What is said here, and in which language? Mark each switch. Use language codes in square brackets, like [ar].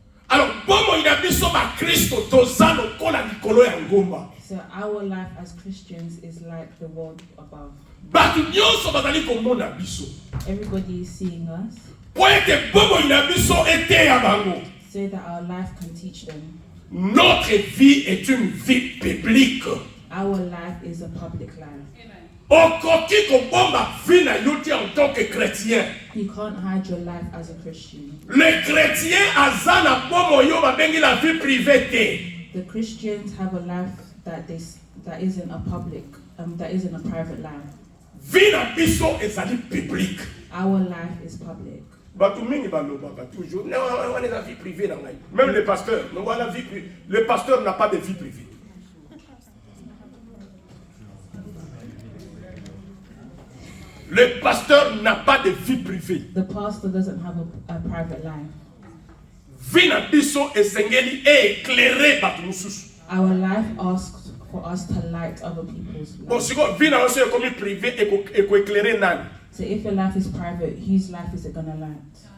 [ln] Alors bomoi na biso bakristo toza lokola likolo ya ngomba. [en] So our life as Christians is like the world above. [ln] Bato nyonso bazali komona biso [en] Everybody is seeing us, [ln] po ete bomoi na biso eteya bango. [en] so that our life can teach them. [fr] Notre vie est une vie publique. [en] Our life is a public life. [ln] Okoki kobomba vie na yo te [fr] en tant que chrétien. [en] You can't hide your life as a Christian. [ln] Le chrétien aza na bomo yo babengi [fr] la vie privée [ln] te. [en] The Christians have a life that isn't a public, that isn't a private life. [ln] Vie na biso ezali publique. [en] Our life is public. [ln] Bato mingi balobaka [fr] toujours non on est la vie privée [ln] na ngai. [fr] Même le pasteur, non la vie privée. Le pasteur n'a pas de vie privée. Le pasteur n'a pas de vie privée. [en] The pastor doesn't have a private life. [ln] Vie na biso esengeli éclairer bato mususu. [en] Our life asks for us to light other people's Bon lives. [ln] siko vie na biso ekomi privé eko éclairer nani? [en] So if your life is private, whose life is it gonna light?